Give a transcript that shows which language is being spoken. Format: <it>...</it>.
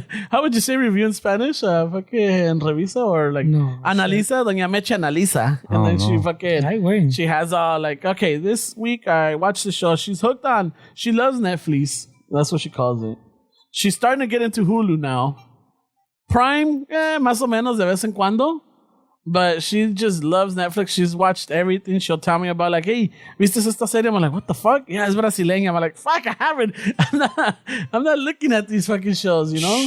<en>How would you say review in Spanish? Fucking revisa or like analiza? Doña Meche analiza. And then she fucking... She has like, okay, this week I watched the show. She's hooked on... She loves Netflix. That's what she calls it. She's starting to get into Hulu now.</en> <es>Prime, más o menos de vez en cuando.</es> <en>But she just loves Netflix. She's watched everything. She'll tell me about like, hey,</en> <es>¿viste esta serie?</es> <en>I'm like, what the fuck? Yeah, it's brasileña. I'm like, fuck, I haven't. I'm not looking at these fucking shows, you know?</en>